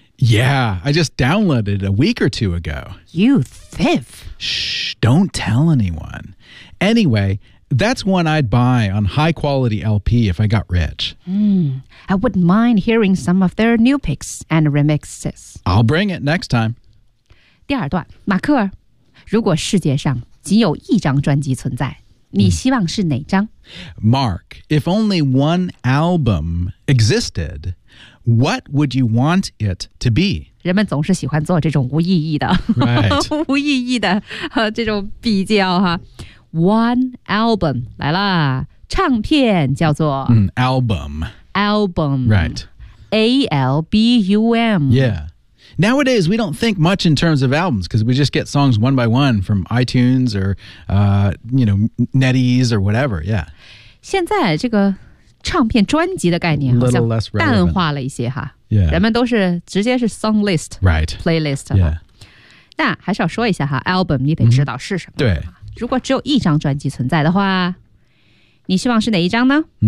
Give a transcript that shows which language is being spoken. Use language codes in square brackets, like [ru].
[en] Yeah, I just downloaded it a week or two ago. You thief! Shh, don't tell anyone. Anyway... That's one I'd buy on high-quality LP if I got rich. I wouldn't mind hearing some of their new picks and remixes. I'll bring it next time. [zh] 第二段，马克，如果世界上仅有一张专辑存在，你希望是哪张？ [en] Mark, if only one album existed, what would you want it to be? [zh] 人们总是喜欢做这种无意义的、 [en] right. [zh] 无意义的、这种比较哈。 [en] One album, [zh] 来啦，唱片叫做、 [en] album. Album. Right. A-L-B-U-M. Yeah. Nowadays, we don't think much in terms of albums because we just get songs one by one from iTunes or,、NetEase or whatever, yeah. [zh] 现在这个唱片专辑的概念好像 [en] Little less relevant. [zh] 淡化了一些哈。 [en] Yeah. [zh] 人们都是直接是 [en] song list. Right. Playlist. Yeah. [zh] 但还是要说一下哈 ,album 你得知道是什么。对。如果只有一张专辑存在的话，你希望是哪一张呢？